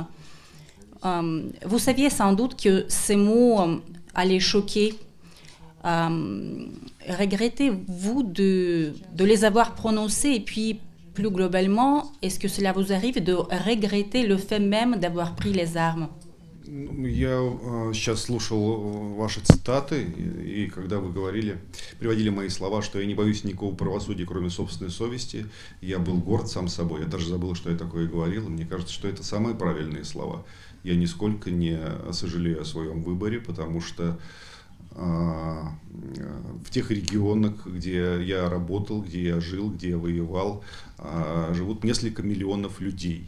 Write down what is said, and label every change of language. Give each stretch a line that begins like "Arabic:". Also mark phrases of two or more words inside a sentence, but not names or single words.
French: Vous saviez sans doute que ces mots allaient choquer. Regrettez-vous de les avoir prononcés? Et puis, plus globalement, est-ce que cela vous arrive de regretter le fait même d'avoir pris les armes?
Russian: Я сейчас слушал ваши цитаты, и когда вы приводили мои слова, что я не боюсь никакого правосудия, кроме собственной совести, я был горд сам собой. Я даже забыл, что я такое говорил, и мне кажется, что это самые правильные слова. Я нисколько не сожалею о своем выборе, потому что в тех регионах, где я работал, где я жил, где я воевал, живут несколько миллионов людей.